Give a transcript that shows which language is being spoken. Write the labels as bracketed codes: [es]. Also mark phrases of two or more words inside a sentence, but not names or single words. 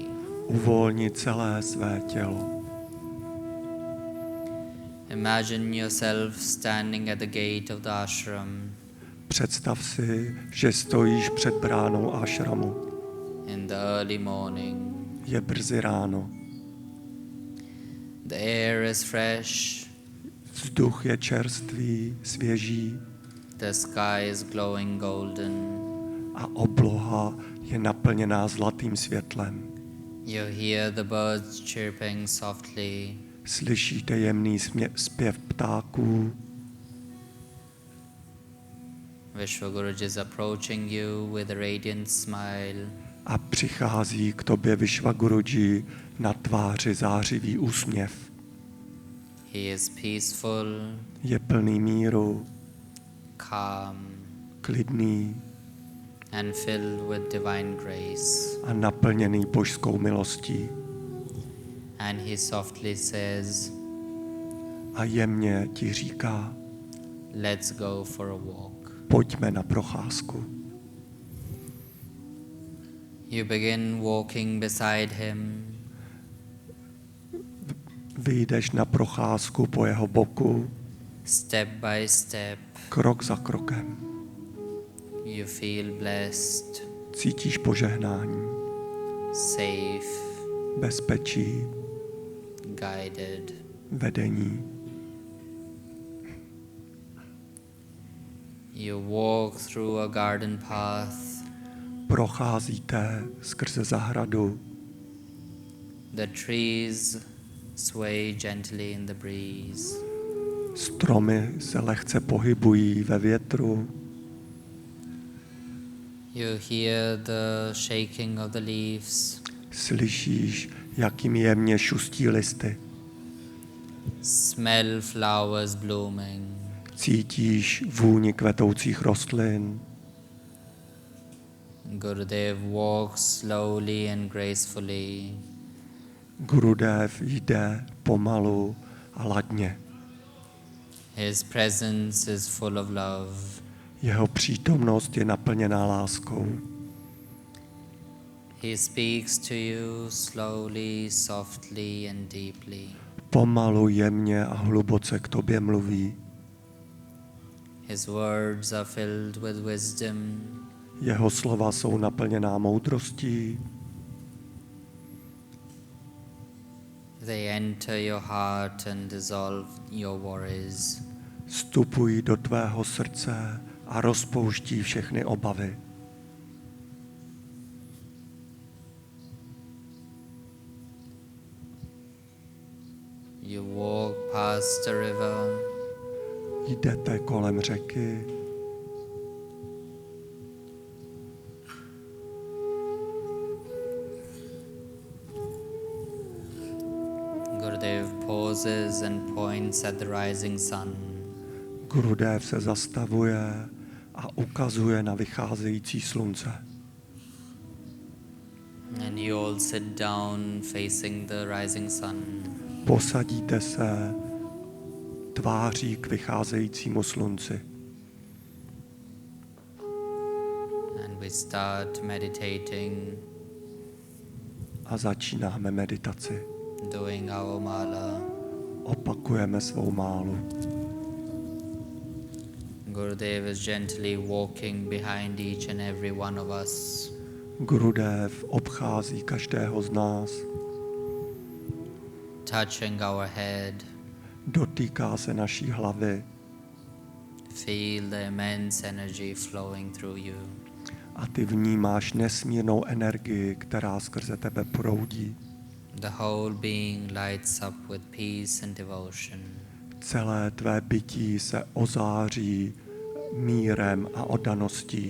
[cs] Uvolni celé své tělo. [en] Imagine yourself standing at the gate of the ashram. [cs] Představ si, že stojíš před bránou ashramu. [en] In the early morning. [cs] Je brzy ráno. [en] The air is fresh. [cs] Vzduch je čerstvý, svěží [en] The sky is glowing golden. [cs] a obloha je naplněná zlatým světlem. [en] You hear the birds chirping softly. [cs] Slyšíte jemný zpěv ptáků. [en] Vishwaguruji is approaching you with a radiant smile. [cs] A přichází k tobě Vishwaguruji na tváři zářivý úsměv. [en] He is peaceful, [cs] Je plný míru, [en] calm, [cs] klidný [en] and filled with divine grace. [cs] a naplněný božskou milostí. [en] And he softly says, [cs] A jemně ti říká, [en] let's go for a walk. [cs] pojďme na procházku. [en] You begin walking beside him. [cs] Vyjdeš na procházku po jeho boku, [en] Step by step, [cs] krok za krokem. [en] you feel blessed, [cs] Cítíš požehnání, [en] safe, [cs] bezpečí, [en] guided. [cs] vedení. [en] You walk through a garden path. [cs] Procházíte skrze zahradu. [en] The trees sway gently in the breeze. [cs] Stromy se lehce pohybují ve větru. [en] You hear the shaking of the leaves. [cs] Slyšíš, jak jim jemně šustí listy. [en] Smell flowers blooming. [cs] Cítíš vůni kvetoucích rostlin. [en] Gurudev walks slowly and gracefully. [cs] Gurudev jde pomalu a ladně. [en] His presence is full of love. [cs] Jeho přítomnost je naplněná láskou. [en] He speaks to you slowly, softly and deeply. [cs] Pomalu, jemně a hluboce k tobě mluví. [en] His words are filled with wisdom. [cs] Jeho slova jsou naplněná moudrostí. [en] They enter your heart and dissolve your worries. [cs] Vstupují do tvého srdce a rozpouští všechny obavy. [en] You walk past a river. [cs] Jdete kolem řeky. [en] Gurudev pauses and points at the rising sun. [cs] Gurudev se zastavuje a ukazuje na vycházející slunce. [en] And you all sit down facing the rising sun. [cs] Posadíte se tváří k vycházejícímu slunci. [en] And we start meditating, [cs] A začínáme meditaci. [en] doing our mala. [cs] Opakujeme svou málu. [en] Gurudev is gently walking behind each and every one of us. [cs] Gurudev obchází každého z nás. [en] Touching our head. [cs] Dotýká se naší hlavy. [en] Feel the immense energy flowing through you. [cs] A ty vnímáš nesmírnou energii, která skrze tebe proudí. [en] The whole being lights up with peace and devotion. [cs] Celé tvé bytí se ozáří mírem a oddaností.